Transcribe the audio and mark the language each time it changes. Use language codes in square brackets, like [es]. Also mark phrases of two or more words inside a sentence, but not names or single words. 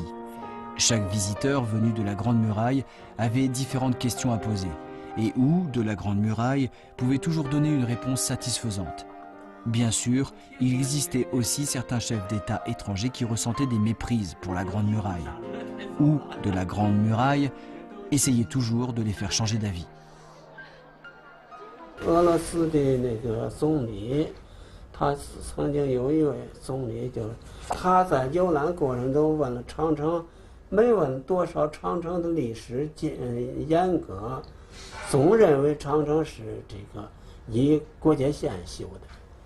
[fr] Chaque visiteur venu de la Grande Muraille avait différentes questions à poser, et Hu, de la Grande Muraille, pouvait toujours donner une réponse satisfaisante. Bien sûr, il existait aussi certains chefs d'État étrangers qui ressentaient des méprises pour la Grande Muraille. Hu, de la Grande Muraille, essayait toujours de les faire changer d'avis. [zh] 俄罗斯的那个总理，他曾经有一位总理，就是他在游览过程中问了长城，没问多少长城的历史严格，总认为长城是这个以国界线修的。